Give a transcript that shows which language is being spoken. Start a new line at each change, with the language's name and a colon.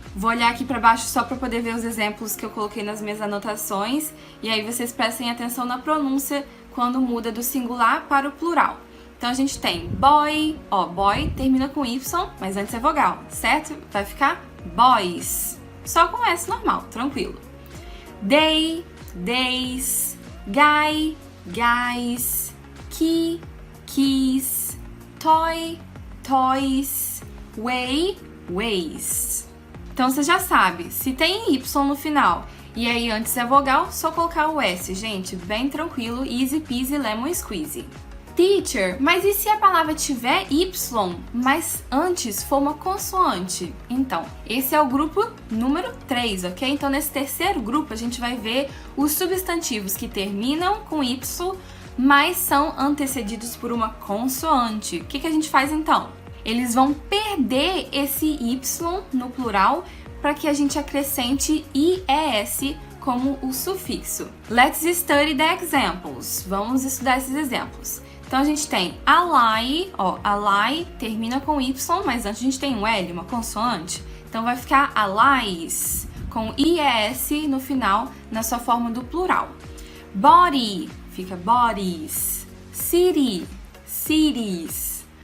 Portuguese: Vou olhar aqui para baixo só para poder ver os exemplos que eu coloquei nas minhas anotações. E aí vocês prestem atenção na pronúncia quando muda do singular para o plural. Então a gente tem boy, ó, boy termina com Y, mas antes é vogal, certo? Vai ficar boys. Só com S normal, tranquilo.
English: Day, days, guy, guys, key, keys, toy, toys, way, ways.
Portuguese: Então você já sabe, se tem Y no final e aí antes é vogal, só colocar o S, gente, bem tranquilo,
English: easy peasy lemon squeezy.
Portuguese: Teacher, mas e se a palavra tiver Y, mas antes for uma consoante? Então, esse é o grupo número 3, ok? Então, nesse terceiro grupo, a gente vai ver os substantivos que terminam com Y, mas são antecedidos por uma consoante. O que a gente faz então? Eles vão perder esse Y no plural para que a gente acrescente IES como o sufixo.
English: Let's study the examples.
Portuguese: Vamos estudar esses exemplos. Então a gente tem ally, ó, ally termina com Y, mas antes a gente tem um L, uma consoante. Então vai ficar allies, com IES no final, na sua forma do plural.
English: Body, fica bodies. City, cities.